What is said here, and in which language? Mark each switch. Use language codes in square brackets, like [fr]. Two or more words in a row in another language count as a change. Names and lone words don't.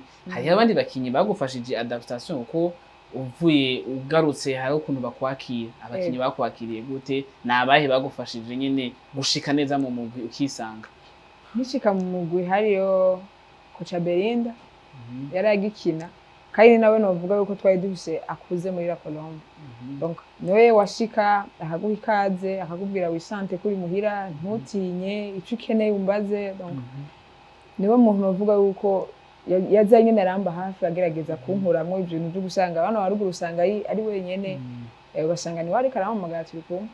[rn] Hari abandi bakinyi bagufashije adaptation uko uvuye ugarutse hari ukuntu bakwakira abakinyi bakwakiriye gute nabahe bagufashije nyene gushika neza mu mugwi ukisanga? Nishika mu mugwi hariyo coach Belinda yaragikina kandi nawe novuga yuko twari dufise akuze muri la Colombe. Donc noye washika akaguha ikaze akakubwira wisante kuri muhira ntutinye ico ukeneye umbaze. Donc niwe muntu novuga yuko yazanye naramba hafi agerageza kunkuramwo ibintu byo gusanga abana waruguru usanga ari wenyene ugasanga ni wari karahamagara turi kumwe.